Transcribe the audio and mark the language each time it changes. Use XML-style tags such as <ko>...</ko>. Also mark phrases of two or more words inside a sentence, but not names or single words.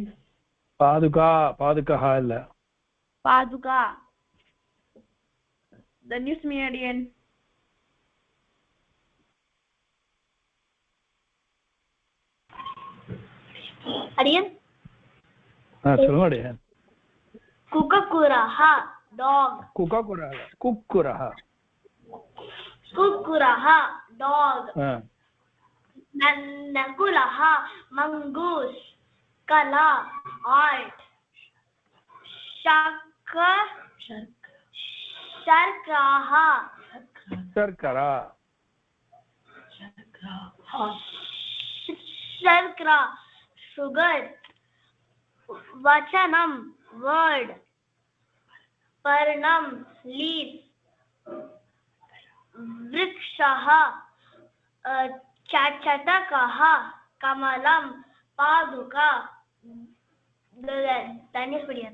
<sa>Padukaha illa. पादुका। धन्योऽस्मि adiyan.</sa> <ta>Adiyan. சொல்லுங்க adiyan.</ta> <sa>Kukuraha dog. Kukuraha dog. Nakulaha mongoose. Kala art. Sharkara sugar. Vachanam word. पर्णं leaf वृक्षः चटकः कमलं पादुका धन्यवादः</sa>